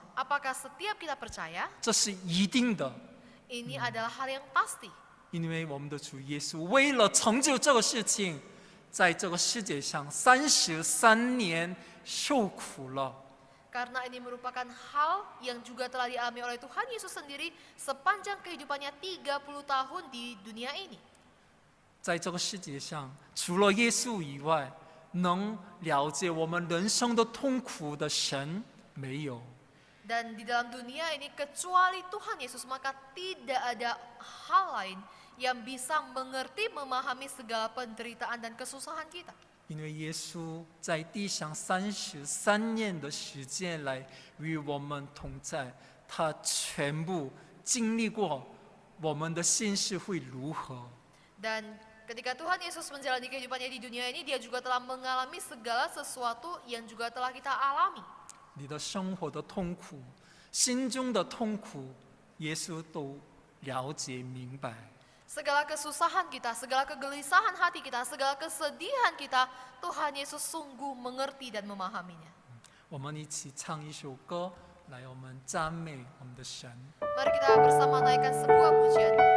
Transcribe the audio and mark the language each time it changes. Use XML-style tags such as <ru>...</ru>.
<id>Apakah setiap kita percaya?</id> <zh>这是一定的，</zh> <id>Ini adalah hal yang pasti.</id> <zh>因为我们的主耶稣为了成就这个事情，在这个世界上33年受苦了。</zh> <id>Karena ini merupakan hal yang juga telah dialami oleh Tuhan Yesus sendiri sepanjang kehidupannya 30 tahun di dunia ini.</id> <zh>在这个世界上，除了耶稣以外，能了解我们人生的痛苦的神没有。</zh> <id>Dan di dalam dunia ini kecuali Tuhan Yesus, maka tidak ada hal lain yang bisa mengerti, memahami segala penderitaan dan kesusahan kita.</id> <zh>因为耶稣在地上33年的时间来与我们同在，他全部经历过我们的心事会如何。</zh> <id>Dan ketika Tuhan Yesus menjalani kehidupannya di dunia ini, dia juga telah mengalami segala sesuatu yang juga telah kita alami.</id> <zh>你的生活的痛苦，心中的痛苦，耶稣都了解明白。</zh> <id>Segala kesusahan kita, segala kegelisahan hati kita, segala kesedihan kita, Tuhan Yesus sungguh mengerti dan memahaminya.</id> <zh>我们一起唱一首歌，来我们赞美我们的神。</zh> <id>Mari kita bersama naikkan sebuah pujian.</id>